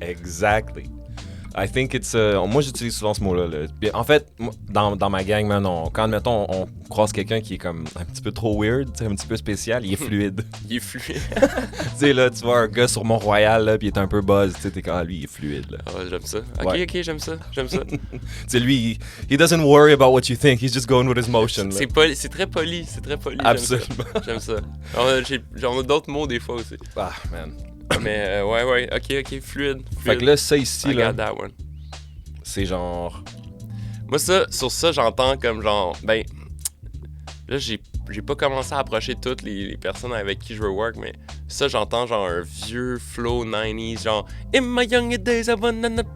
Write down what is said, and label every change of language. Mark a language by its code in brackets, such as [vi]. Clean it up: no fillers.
[en] Exactly. I think it's... [fr] moi, j'utilise souvent ce mot-là. Là. En fait, dans ma gang, man, quand, mettons, on croise quelqu'un qui est comme un petit peu trop weird, un petit peu spécial, il est fluide. Il est fluide. Tu sais, là, tu vois un gars sur Mont-Royal, là, puis il est un peu buzz, tu sais, t'es quand lui, il est fluide, là. Oh, j'aime ça. Ok, j'aime ça. Tu sais, lui, [en] he doesn't worry about what you think, he's just going with his motion, là. [fr] C'est très poli, Absolument. J'aime ça. On a d'autres mots des fois aussi. Ah, man. Mais ouais, ok, fluide. Fait que là, ça ici, [en] I [fr] là, [en] got that one. [fr] c'est genre... Moi, sur ça, j'entends comme genre, ben, là, j'ai pas commencé à approcher toutes les personnes avec qui je veux work, mais ça, j'entends genre un vieux flow 90s, genre [en] In my young days, I wanna...